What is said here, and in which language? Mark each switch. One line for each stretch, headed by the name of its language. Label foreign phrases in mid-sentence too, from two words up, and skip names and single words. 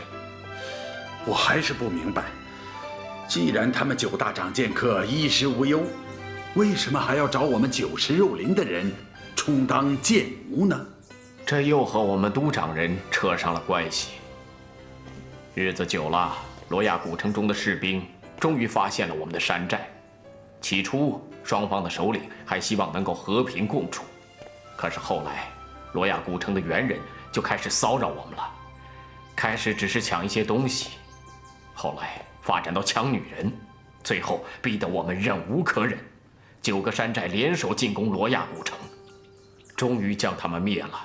Chinese: 我还是不明白，既然他们9大掌剑客衣食无忧，为什么还要找我们90肉林的人充当剑奴呢？这又和我们都长人扯上了关系。日子久了，罗亚古城中的士兵终于發現了我們的山寨。起初，雙方的首領還希望能夠和平共處，可是後來，羅亞古城的猿人就開始騷擾我們了。開始只是搶一些東西，後來發展到搶女人，最後逼得我們忍無可忍，9個山寨聯手進攻羅亞古城，終於將他們滅了。